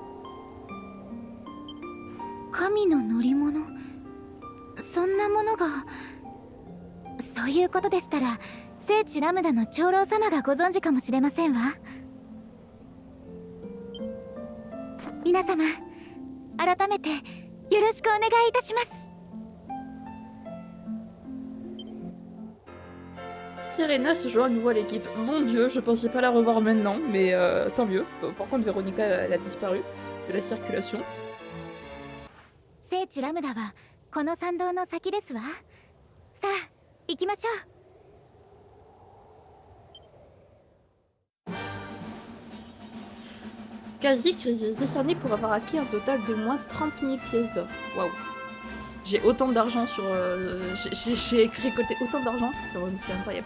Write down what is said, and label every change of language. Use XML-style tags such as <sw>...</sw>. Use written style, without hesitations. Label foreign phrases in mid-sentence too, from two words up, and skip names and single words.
<ja>神の乗り物、そんなものが。そういうことでしたら聖地ラムダの長老様がご存知かもしれませんわ。皆様、改めてよろしくお願いいたします。</ja> <fr>Serena se joint à nouveau à l'équipe. Mon dieu, je pensais pas la revoir maintenant, mais tant mieux. Par contre, Véronica, elle a disparu de la circulation.</fr> <ja>聖地ラムダはこの参道の先ですわ。さあ、行きましょう。</ja> <fr>Kazik risque décerné pour avoir acquis un total de moins 30 000 pièces d'or. Waouh. J'ai autant d'argent sur... J'ai récolté autant d'argent, c'est incroyable.</fr>